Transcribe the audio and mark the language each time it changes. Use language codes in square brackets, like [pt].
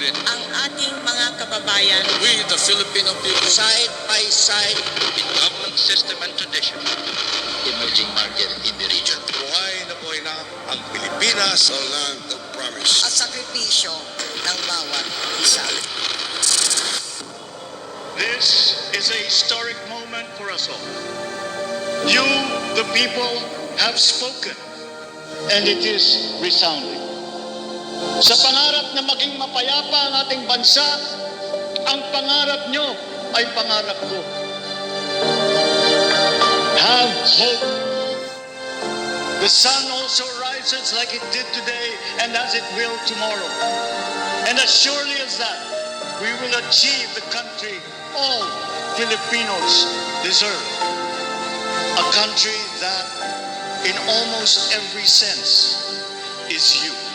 [tl] Ang ating mga kababayan, [en] We, the Filipino people, side by side, in government system and tradition, Emerging market in the region. [tl] buhay na ang Pilipinas, [en] a land of promise. [tl] at sakripisyo ng bawat isa. [en] This is a historic moment for us all. You, the people, have spoken, and it is resounding. [tl] Sa pangarap na maging mapayapa ang ating bansa, ang pangarap nyo ay pangarap ko. [en] Have hope. The sun also rises like it did today and as it will tomorrow. And as surely as that, we will achieve the country all Filipinos deserve. A country that, in almost every sense, is you.